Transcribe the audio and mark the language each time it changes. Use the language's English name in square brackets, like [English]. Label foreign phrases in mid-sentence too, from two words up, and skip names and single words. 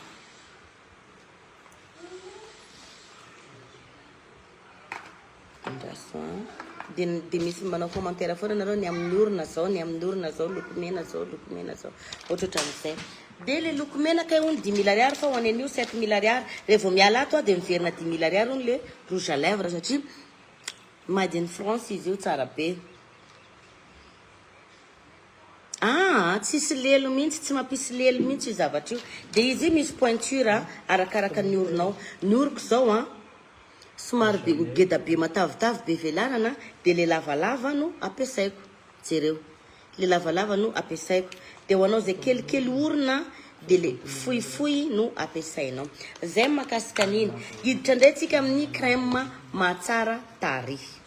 [Malagasy] de misy manao commentaire foana nareo ny amin'ny orona zao lokomena zao ohatrohatran'izay de le lokomena kay ony 10 000 ariary fa ho any an'io 7 000 ariary rehefa miala ato a de miverina 10 000 ariary ony [French] le rouge à lèvre [Malagasy] satria [English] made in France [Malagasy] izy io tsara be tsisy lelo mihitsy tsy mampisy lelo mihitsy io zavatra io de izy misy pointure arakaraka ny oronao ny oroko zao somary be ngeda be matavitavy be velarana de le lavalava no ampiasaiko jereo le lavalava no ampiasaiko de ho anao zay kelikely orona de le fohifohy no ampiasainao zay makasika an'iny hiditra ndray tsika amin'ny crème mahatsara tarehy